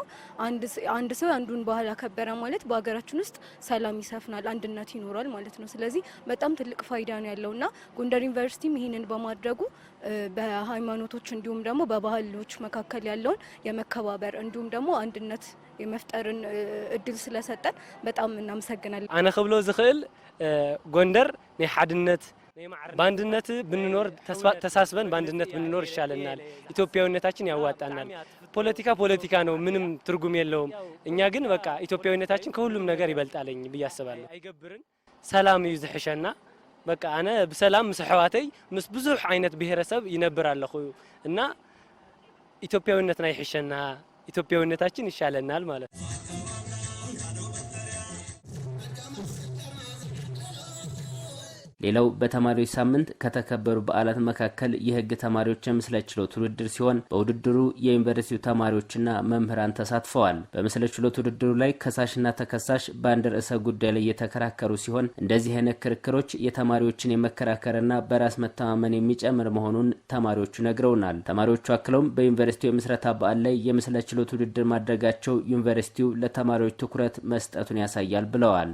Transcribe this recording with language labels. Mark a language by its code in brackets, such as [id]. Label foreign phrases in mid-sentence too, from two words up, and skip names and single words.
[am] አንድ ሰው አንዱን ባህል አከበረ ማለት በሀገራችን ውስጥ ሰላም ይሰፍናል፣ አንድነት ይኖራል ማለት ነው። ስለዚህ በጣም ትልቅ ፋይዳ ነው ያለውና ጎንደር ዩኒቨርሲቲም ይሄንን በማድረጉ በሃይማኖቶች እንዲሁም ደግሞ በባህሎች መካከል ያለውን የመከባበር እንዲሁም ደግሞ አንድነት የመፍጠርን እድል ስለሰጠን በጣም እናመሰግናለን። [ti] አነ ክብሎ ዝኽእል ጎንደር ናይ ሓድነት [am] በአንድነት ብንኖር ተሳስበን በአንድነት ብንኖር ይሻለናል። ኢትዮጵያዊነታችን ያዋጣናል። ፖለቲካ ነው፣ ምንም ትርጉም የለውም። እኛ ግን በቃ ኢትዮጵያዊነታችን ከሁሉም ነገር ይበልጣለኝ ብዬ አስባለሁ። [ti] አይገብርን ሰላም እዩ ዝሕሸና በቃ አነ በሰላም ምስ ሕዋተይ ምስ ብዙሕ ዓይነት ብሔረሰብ ይነብር ኣለኹ እና ኢትዮጵያዊነትና ይሕሸና [am] ኢትዮጵያዊነታችን ይሻለናል ማለት ነው። ሌላው በተማሪዎች ሳምንት ከተከበሩ በዓላት መካከል የህግ ተማሪዎች የምስለ ችሎት ውድድር ሲሆን በውድድሩ የዩኒቨርሲቲው ተማሪዎችና መምህራን ተሳትፈዋል። በምስለ ችሎት ውድድሩ ላይ ከሳሽና ተከሳሽ በአንድ ርዕሰ ጉዳይ ላይ የተከራከሩ ሲሆን እንደዚህ አይነት ክርክሮች የተማሪዎችን የመከራከርና በራስ መተማመን የሚጨምር መሆኑን ተማሪዎቹ ነግረውናል። ተማሪዎቹ አክለውም በዩኒቨርሲቲው የምስረታ በዓል ላይ የምስለ ችሎት ውድድር ማድረጋቸው ዩኒቨርሲቲው ለተማሪዎች ትኩረት መስጠቱን ያሳያል ብለዋል።